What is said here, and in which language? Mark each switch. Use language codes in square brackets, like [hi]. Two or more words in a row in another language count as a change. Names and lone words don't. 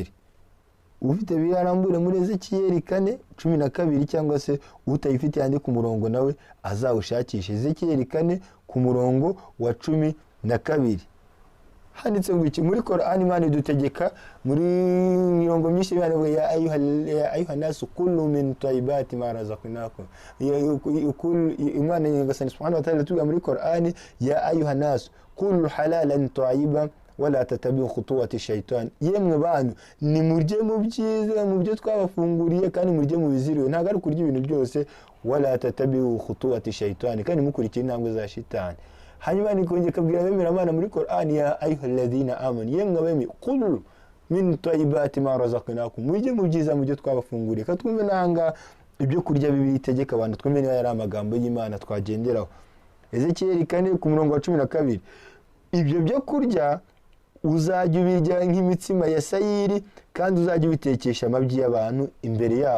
[rw] Ufite Bibiliya arambure muri Ezekiyeli 4:12, cyangwa se utayifite yandi ku murongo nawe azawushakisha. Ezekiyeli 4 ku murongo wa 12. Handitse ngo iki muri Qur'an Imana idutegeka muri mirongo myinshi ya [ar] أيها الناس كلوا من طيبات ما رزقناكم. [rw] Imana Nyagasani [ar] سبحانه وتعالى [rw] tuga muri Qur'an ya [ar] أيها الناس كلوا حلالا طيبا ولا تتبعوا خطوات الشيطان. [rw] Yemwe bantu ni murye mu byiza mu byo twabafunguriye, kandi murye mu biziriwe, ntabwo ari kurya ibintu byose. [ar] ولا تتبعوا خطوات الشيطان, [rw] kandi mukurikira intambwe za shitani. Hanyuma nikongera kabwira bemera Imana muri Qur'an ya [ar] أيها الذين آمنوا, [rw] yemwe bemeye [ar] كلوا من طيبات ما رزقناكم, [rw] mujye mu byiza mu byo twabafunguriye. Katwumve nanga ibyo kurya bibitegeka abantu, twumve niba yari amagambo y'Imana twagenderaho. Ezekiyeli 4 ku murongo wa 12. Ibyo byo kurya uzajya ubirya nk'imitsima ya sayiri, kandi uzajya ubitekesha amabyi y'abantu imbere yabo.